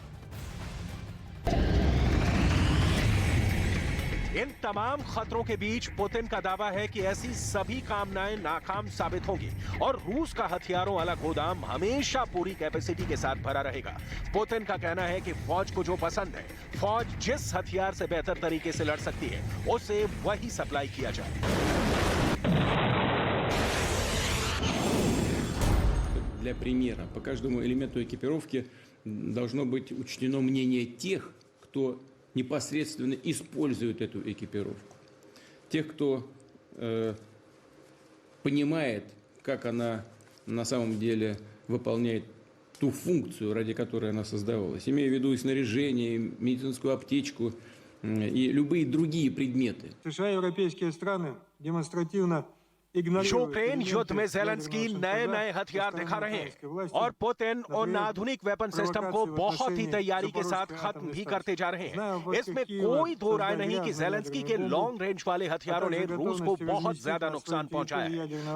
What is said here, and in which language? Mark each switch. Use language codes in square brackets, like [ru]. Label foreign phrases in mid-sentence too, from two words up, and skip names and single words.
[hi] इन तमाम खतरों के बीच पुतिन का दावा है कि ऐसी सभी कामनाएं नाकाम साबित होंगी और रूस का हथियारों वाला गोदाम हमेशा पूरी कैपेसिटी के साथ भरा रहेगा। पुतिन का कहना है कि फौज को जो पसंद है, फौज जिस हथियार से बेहतर तरीके से लड़ सकती है, उसे वही सप्लाई किया जाए। [ru] Для примера, по каждому элементу экипировки должно быть учтено мнение тех, кто непосредственно используют эту экипировку. Тех, кто понимает, как она на самом деле выполняет ту функцию, ради которой она создавалась. Имея в виду и снаряжение, и медицинскую аптечку, и любые другие предметы. США и европейские страны демонстративно [hi] यूक्रेन युद्ध में ज़ेलेंस्की नए हथियार दिखा रहे हैं और पुतिन उन आधुनिक [en] weapon system [hi] को बहुत ही तैयारी के साथ खत्म भी करते जा रहे हैं। इसमें कोई दो राय नहीं कि ज़ेलेंस्की के [en] long range [hi] वाले हथियारों ने रूस को बहुत ज्यादा नुकसान पहुंचाया है।